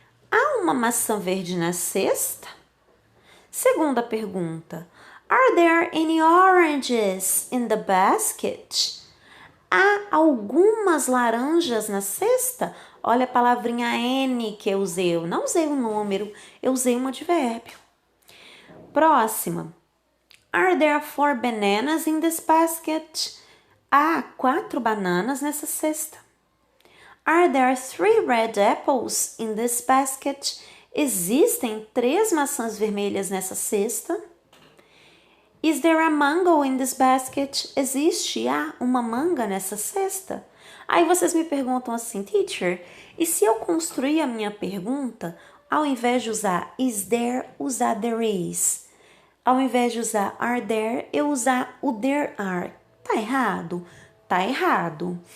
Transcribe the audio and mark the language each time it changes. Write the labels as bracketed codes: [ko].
[pt] Há uma maçã verde na cesta? Segunda pergunta, [en] are there any oranges in the basket? [pt] Há algumas laranjas na cesta? Olha a palavrinha N que eu usei. Eu não usei um número, eu usei um advérbio. Próxima. [en] Are there 4 bananas in this basket? [pt] Há 4 bananas nessa cesta. [en] Are there 3 red apples in this basket? [pt] Existem 3 maçãs vermelhas nessa cesta. [en] Is there a mango in this basket? [pt] Existe uma manga nessa cesta? Aí vocês me perguntam assim, teacher, e se eu construir a minha pergunta, ao invés de usar is there, usar there is? Ao invés de usar are there, eu usar o there are. Tá errado? Tá errado.